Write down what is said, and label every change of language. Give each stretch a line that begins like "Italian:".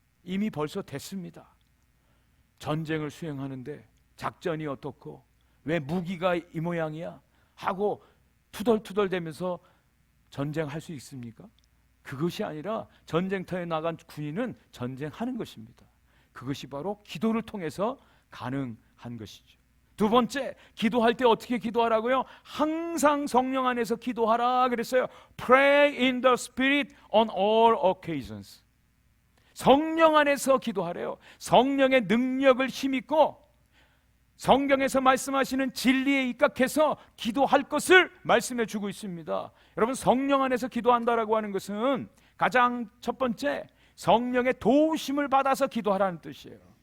Korean: 이미 벌써 됐습니다. 전쟁을 수행하는데 작전이 어떻고 왜 무기가 이 모양이야 하고 투덜투덜대면서 전쟁할 수 있습니까? 그것이 아니라 전쟁터에 나간 군인은 전쟁하는 것입니다. 그것이 바로 기도를 통해서 가능한 것이죠. 두 번째, 기도할 때 어떻게 기도하라고요? 항상 성령 안에서 기도하라 그랬어요.
English: Pray in the Spirit on all occasions.
Korean: 성령 안에서 기도하래요. 성령의 능력을 힘입고 성경에서 말씀하시는 진리에 입각해서 기도할 것을 말씀해 주고 있습니다. 여러분, 성령 안에서 기도한다라고 하는 것은 가장 첫 번째, 성령의 도우심을 받아서 기도하라는 뜻이에요.